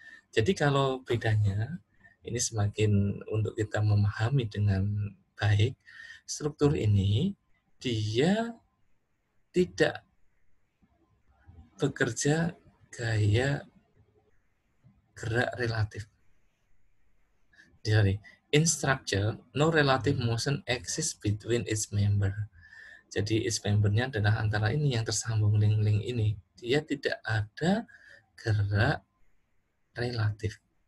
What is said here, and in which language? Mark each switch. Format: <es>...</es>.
<id>Jadi kalau bedanya, ini semakin untuk kita memahami dengan baik, struktur ini dia tidak bekerja gaya gerak relatif.</id> <en>Jadi, in structure, no relative motion exists between its member.</en> <id>Jadi, its membernya adalah antara ini yang tersambung link-link ini. Dia tidak ada gerak relatif.</id>